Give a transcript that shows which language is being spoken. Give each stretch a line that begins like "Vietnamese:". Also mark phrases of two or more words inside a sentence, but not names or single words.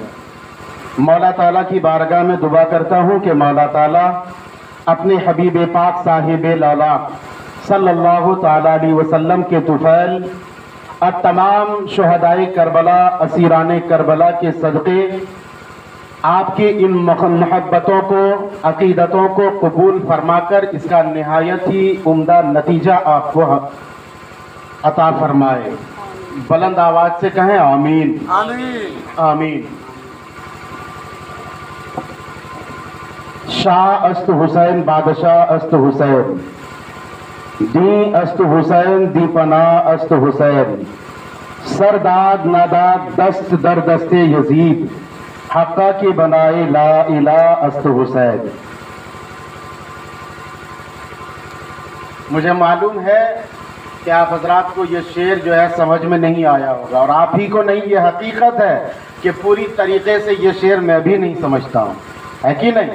Urdu: مولا تعالیٰ کی بارگاہ میں دعا کرتا ہوں کہ مولا تعالیٰ اپنے حبیب پاک صاحب لالا
Arabic: صلی اللہ تعالی علیہ وسلم
Urdu: کے طفیل اور تمام شہدائے کربلا، اسیران کربلا کے صدقے آپ کی ان محبتوں کو، عقیدتوں کو قبول فرما کر اس کا نہایت ہی عمدہ نتیجہ آپ کو عطا فرمائے. بلند آواز سے کہیں آمین آمین آمین.
Persian: شاہ است حسین بادشاہ است حسین، دی است حسین دی پناہ است حسین، سرداد ناداد دست در دست یزید، حقہ کی بنائے لا الہ است حسین.
Urdu: مجھے معلوم ہے کہ آپ حضرات کو یہ شعر جو ہے سمجھ میں نہیں آیا ہوگا، اور آپ ہی کو نہیں، یہ حقیقت ہے کہ پوری طریقے سے یہ شعر میں بھی نہیں سمجھتا ہوں، ہے کہ نہیں؟